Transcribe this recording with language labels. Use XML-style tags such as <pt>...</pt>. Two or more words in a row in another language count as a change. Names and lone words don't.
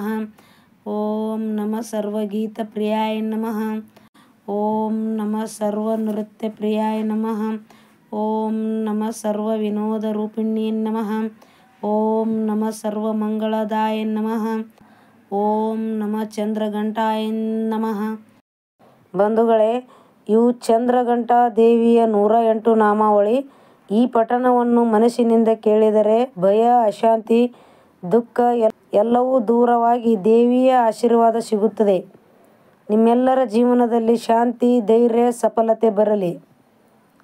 <sa>ಓಂ ನಮ ಸರ್ವಗೀತಪ್ರಿಯಾಯ ನಮಃ. ಓಂ ನಮ ಸರ್ವನೃತ್ಯಪ್ರಿಯಾಯ ನಮಃ. ಓಂ ನಮ ಸರ್ವವಿನೋದರೂಪಿಣ್ಯೇ ನಮಃ. ಓಂ ನಮ ಸರ್ವಮಂಗಳದಾಯ ನಮಃ. ಓಂ ನಮ ಚಂದ್ರಘಂಟಾಯ ನಮಃ.</sa> <kn>ಬಂಧುಗಳೇ, ಇವು ಚಂದ್ರಘಂಟಾ ದೇವಿಯ 108 ನಾಮಾವಳಿ. ಈ ಪಠಣವನ್ನು ಮನಸ್ಸಿನಿಂದ ಕೇಳಿದರೆ ಭಯ, ಅಶಾಂತಿ, ದುಃಖ ಎಲ್ಲವೂ ದೂರವಾಗಿ ದೇವಿಯ ಆಶೀರ್ವಾದ ಸಿಗುತ್ತದೆ. ನಿಮ್ಮೆಲ್ಲರ ಜೀವನದಲ್ಲಿ ಶಾಂತಿ, ಧೈರ್ಯ, ಸಫಲತೆ ಬರಲಿ.</kn>